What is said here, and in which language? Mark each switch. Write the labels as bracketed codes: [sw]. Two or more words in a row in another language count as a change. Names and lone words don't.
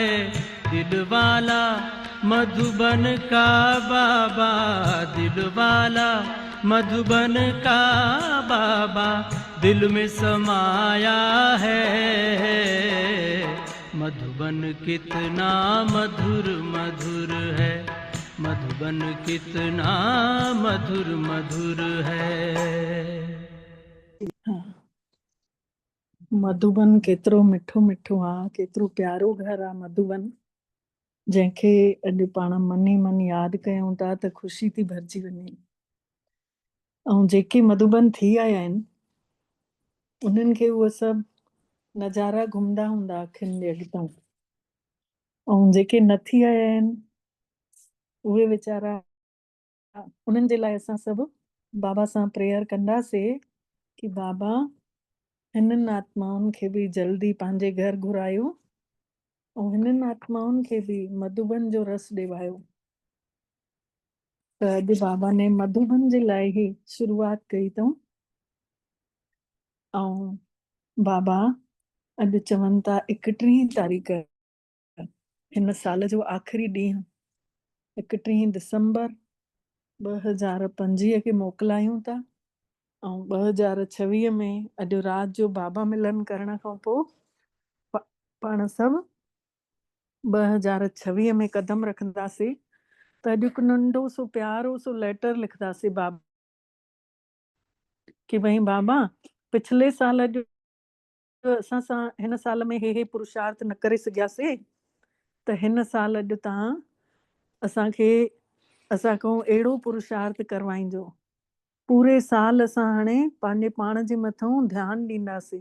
[hi] दिलवाला मधुबन का बाबा, दिलवाला मधुबन का बाबा दिल में समाया है। मधुबन कितना मधुर मधुर है, मधुबन कितना मधुर मधुर है। [sd] मधुबन केतिरो मिठो मिठो आ, केतिरो प्यारो घर आ मधुबन, जंहिंखे अॼु पाण मनी मन यादि कयूं था त ख़ुशी थी भरिजी वञे। ऐं जेके मधुबन थी आया आहिनि उन्हनि खे उहे सभु नज़ारा घुमंदा हूंदा अखियुनि जे अॻितां, ऐं जेके न थी आया आहिनि उहे वीचारा, उन्हनि जे लाइ असां सभु बाबा सां प्रेयर कंदासीं कि बाबा हिननि आत्माउनि खे बि जल्दी पंहिंजे घर घुरायो ऐं हिननि आत्माउनि खे बि मधुबन जो रस ॾिवायो। त अॼु बाबा ने मधुबन जे लाइ ई शुरूआत कई अथऊं। ऐं बाबा अॼु चवनि था 31 तारीख़ हिन साल जो आख़िरी ॾींहुं 31 दिसंबर 2025 खे मोकिलायूं था। ऐं 2026 में अॼु राति जो बाबा मिलन करण खां पोइ पाण सभु 2026 में कदम रखंदासीं। त अॼु हिकु नंढो सो प्यारो सो लेटर लिखंदासीं बाबा कि भई बाबा पिछले साल जो असां सां हिन साल में हे पुरुषार्थ न करे सघियासीं, त हिन साल अॼु तव्हां असांखां अहिड़ो पुरुषार्थ करवाइजो। पूरे साल असां हाणे पंहिंजे पाण जे मथां ध्यानु ॾींदासीं।